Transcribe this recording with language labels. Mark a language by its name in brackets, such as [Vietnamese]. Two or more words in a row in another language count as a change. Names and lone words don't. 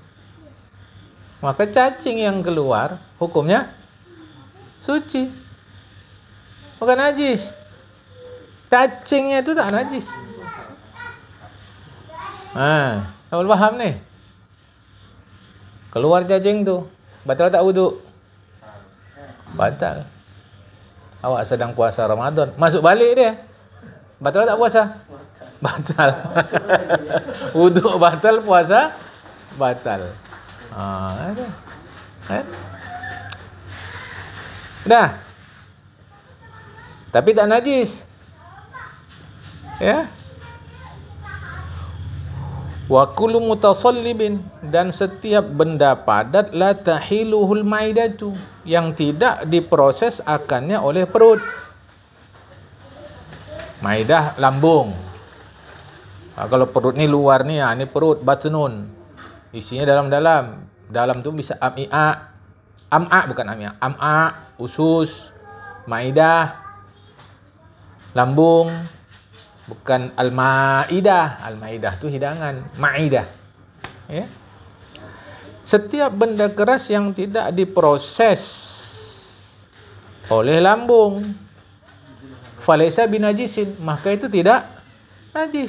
[Malay] Maka cacing yang keluar hukumnya suci, bukan najis. Cacingnya itu tak najis. Kamu paham nih? Keluar cacing tu, batal tak wudu? Batal. Awak sedang puasa Ramadan, masuk balik dia, batal tak puasa? Batal. Wudu batal, puasa batal. Dah. Tapi tak najis. Ya. [Arabic] وكل متصلب, [Malay] dan setiap benda padat [Arabic] لا تحيله المعدة, [Malay] yang tidak diproses akannya oleh perut. Maidah lambung. Kalau perut ni luar ni, ni perut batnun. Isinya dalam-dalam. Dalam tu bisa am'a. Am'a bukan am'a. Am'a, usus, maidah, lambung. Bukan al-maidah. Al-maidah tu hidangan. Maidah. Ya. Setiap benda keras yang tidak diproses oleh lambung, [Arabic] فليس بنجس, [Malay] maka itu tidak najis.